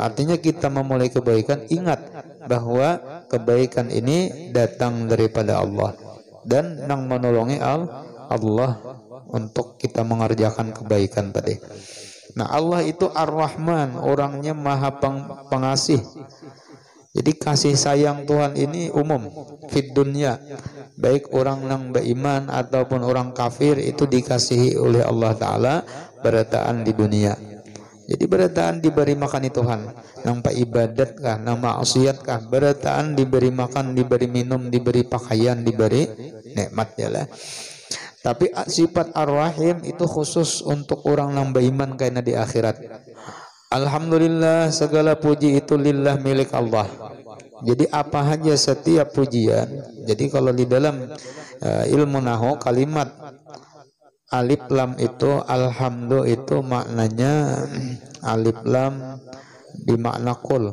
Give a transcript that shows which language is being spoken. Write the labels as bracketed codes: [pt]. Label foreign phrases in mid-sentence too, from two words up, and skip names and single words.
[id] Artinya kita memulai kebaikan, ingat bahwa kebaikan ini datang daripada Allah dan yang menolongi Allah untuk kita mengerjakan kebaikan tadi. Nah, Allah itu Ar-Rahman, orangnya Maha Pengasih. Jadi kasih sayang Tuhan ini umum [ar] fid dunya, [id] baik orang yang beriman ataupun orang kafir itu dikasihi oleh Allah Ta'ala berataan di dunia. Jadi berataan diberi makan Tuhan, nampak ibadat kah, nama maksiat kah, berataan diberi makan, diberi minum, diberi pakaian, diberi nikmat, ya lah. Tapi sifat Ar-Rahim itu khusus untuk orang yang beriman karena di akhirat. Alhamdulillah, segala puji itu lillah, milik Allah. Jadi apa saja setiap pujian. Jadi kalau di dalam ilmu nahwu kalimat alif lam itu alhamdu itu maknanya alif lam [ar] bimakna kul.